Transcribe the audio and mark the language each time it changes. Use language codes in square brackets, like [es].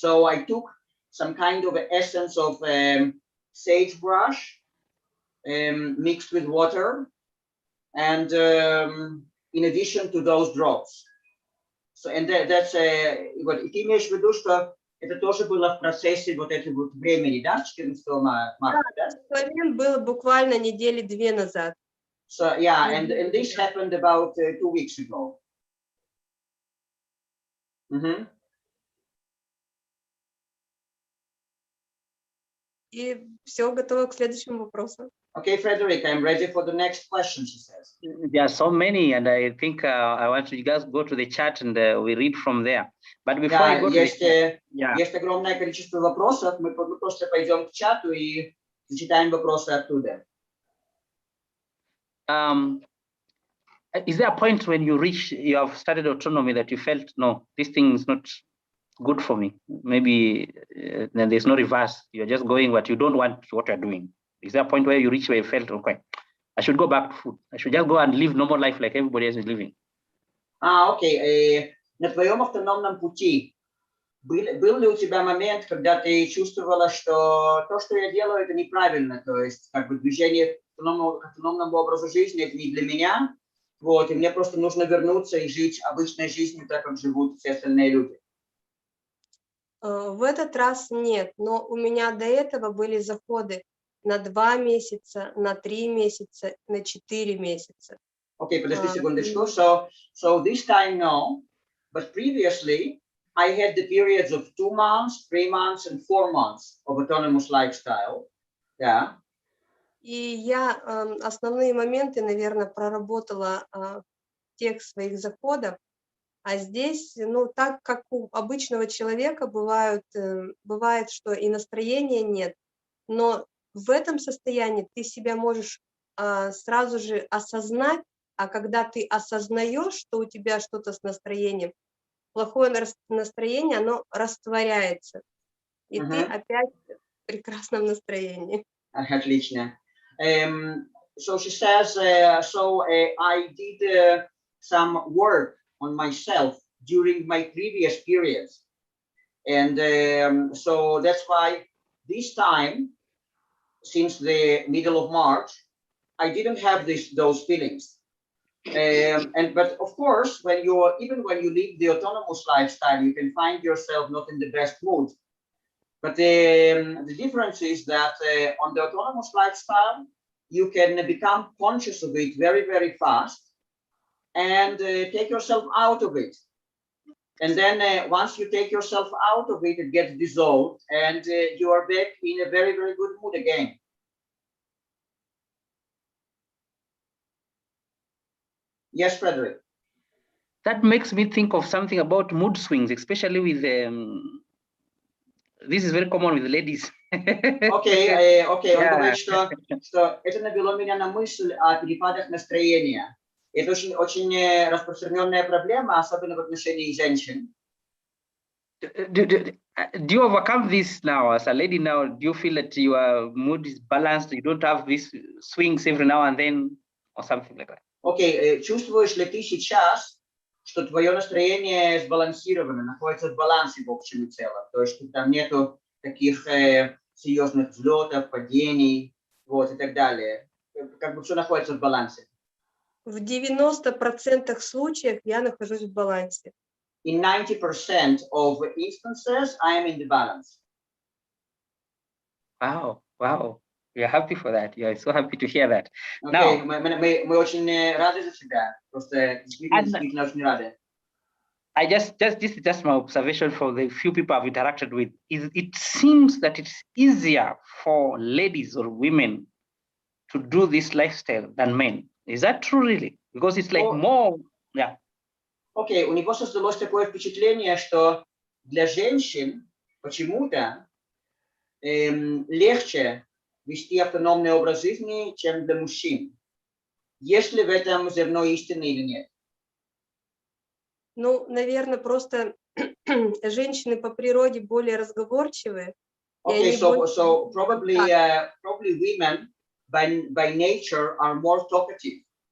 [en] So I took some kind of essence of sagebrush mixed with water, and in addition to those drops. So, and that's [ru] вот, и ты имеешь в виду, что это тоже было в процессе вот этого вот времени, да, 14 марта, да? Момент был буквально недели 2 назад. [en] So, yeah, and this happened about 2 weeks ago. [ru] И все, готово к следующему вопросу. [en] Okay, Fredrick, I'm ready for the next question, she says. There are so many, and I think I want you guys go to the chat and we read from there. But before I go to the chat, [ru] есть огромное количество вопросов, мы просто пойдем к чату и зачитаем вопросы оттуда. [en] Is there a point when you have started autonomy that you felt, no, this thing is not good for me? Maybe then there's no reverse. You're just going, but you don't want what you're doing. Is there a point where you reach where you felt, okay, I should go back to food. I should just go and live normal life like everybody else is living. [ru] Окей. На твоем автономном пути был ли у тебя момент, когда ты чувствовала, что то, что я делаю, это неправильно, то есть как бы движение к автономному образу жизни, это не для меня, вот, и мне просто нужно вернуться и жить обычной жизнью, так как живут все остальные люди? В этот раз нет, но у меня до этого были заходы на 2 месяца, на 3 месяца, на 4 месяца. Окей, подожди секундочку. [en] So this time no, but previously I had the periods of 2 months, 3 months, and 4 months of autonomous lifestyle. Yeah. [ru] И я основные моменты, наверное, проработала в тех своих заходах, а здесь, ну, так как у обычного человека бывает, что и настроения нет, но в этом состоянии ты себя можешь сразу же осознать, а когда ты осознаешь, что у тебя что-то с настроением, плохое настроение, оно растворяется, и ты опять в прекрасном настроении. Отлично. [en] So she says, I did some work on myself during my previous periods. And so that's why this time, since the middle of March, I didn't have those feelings. But of course, even when you live the autonomous lifestyle, you can find yourself not in the best mood. But the difference is that on the autonomous lifestyle, you can become conscious of it very, very fast and take yourself out of it. And then once you take yourself out of it, it gets dissolved and you are back in a very, very good mood again. Yes, Fredrick. That makes me think of something about mood swings, especially with this is very common with ladies. [ru] Окей, он говорит, что это навело меня на мысль о перепадах настроения. Это очень распространенная проблема, особенно в отношении женщин. [en] Do you overcome this now as a lady now? Do you feel that your mood is balanced? You don't have these swings every now and then or something like that? [ru] Окей, чувствуешь ли ты сейчас, что твое настроение сбалансировано, находится в балансе в общем и целом? То есть там нету таких серьезных взлетов, падений, вот, и так далее. Как бы все находится в балансе. В 90% случаев я нахожусь в балансе. [en] In 90% of instances, I am in the balance. Wow, wow. We are happy for that. Yeah, so happy to hear that. [ru] Okay, мы очень рады за тебя. Просто действительно очень рады. [en] This is just my observation for the few people I've interacted with. It seems that it's easier for ladies or women to do this lifestyle than men. Is that true, really? Because it's like more, yeah. [ru] Окей, у него создалось такое впечатление, что для женщин почему-то легче вести автономный образ жизни, чем для мужчин. Есть ли в этом зерно истины или нет? Ну, наверное, просто женщины по природе более разговорчивые. [en] Okay, so probably women by nature are more talkative.